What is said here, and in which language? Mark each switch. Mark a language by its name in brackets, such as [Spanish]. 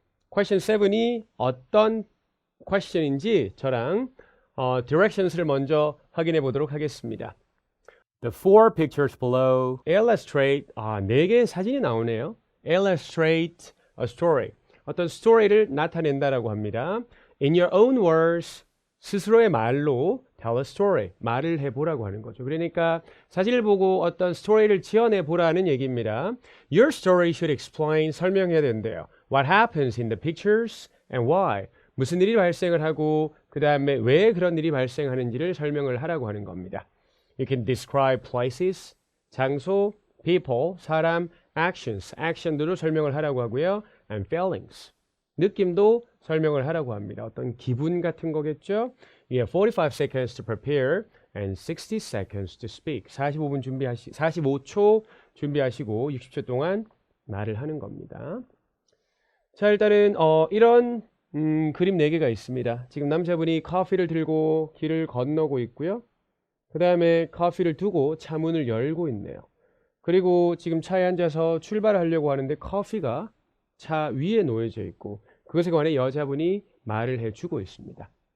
[Korean] question 7이 어떤 question인지 저랑 directions를 먼저 확인해 보도록 하겠습니다. [English] The four pictures below [Korean] illustrate, 4개의 사진이 나오네요. [English] illustrate a story. [Korean] 어떤 스토리를 나타낸다라고 합니다. [English] In your own words, [Korean] 스스로의 말로 [English] tell a story, [Korean] 말을 해보라고 하는 거죠. 그러니까 사진을 보고 어떤 스토리를 지어내보라는 얘기입니다. [English] Your story should explain, [Korean] 설명해야 된대요. [English] What happens in the pictures and why. [Korean] 무슨 일이 발생을 하고 그 다음에 왜 그런 일이 발생하는지를 설명을 하라고 하는 겁니다. [English] You can describe places, [Korean] 장소, people, 사람, actions, action들로 설명을 하라고 하고요. [English] And feelings, [Korean] 느낌도 설명을 하라고 합니다. 어떤 기분 같은 거겠죠? [English] You have 45 seconds to prepare and 60 seconds to speak. [Korean] 45초 준비하시고 60초 동안 말을 하는 겁니다. 자, 일단은 이런 그림 4개가 있습니다. 지금 남자분이 커피를 들고 길을 건너고 있고요. 그 다음에 커피를 두고 차 문을 열고 있네요. 그리고 지금 차에 앉아서 출발하려고 하는데 커피가 차 위에 놓여져 있고 그것에 관해 여자분이 말을 해주고 있습니다.